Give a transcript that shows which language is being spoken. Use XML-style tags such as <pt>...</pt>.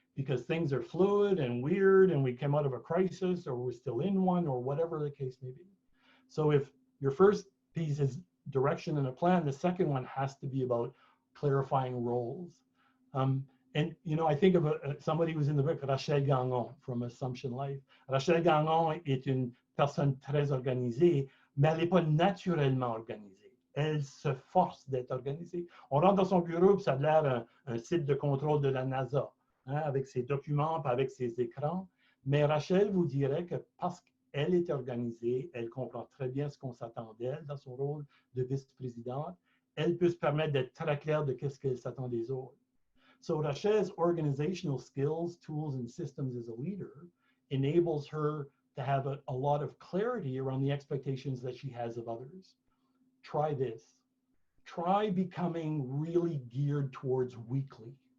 <en>Because things are fluid and weird and we came out of a crisis or we're still in one or whatever the case may be. So if your first piece is direction and a plan, the second one has to be about clarifying roles. And you know, I think of somebody who's in the book, Rachel Gagnon from Assumption Life.</en> <fr>Rachel Gagnon est une personne très organisée, mais elle n'est pas naturellement organisée. Elle se force d'être organisée. On rentre dans son bureau, puis ça a l'air un site de contrôle de la NASA, hein, avec ses documents, puis avec ses écrans. Mais Rachel vous dirait que parce qu'elle est organisée, elle comprend très bien ce qu'on s'attend d'elle dans son rôle de vice-présidente. Elle peut se permettre d'être très claire de qu'est-ce qu'elle s'attend des autres.</fr> <en>So Rachel's organizational skills, tools, and systems as a leader enables her to have a lot of clarity around the expectations that she has of others. Try this. Try becoming really geared towards weekly.</en>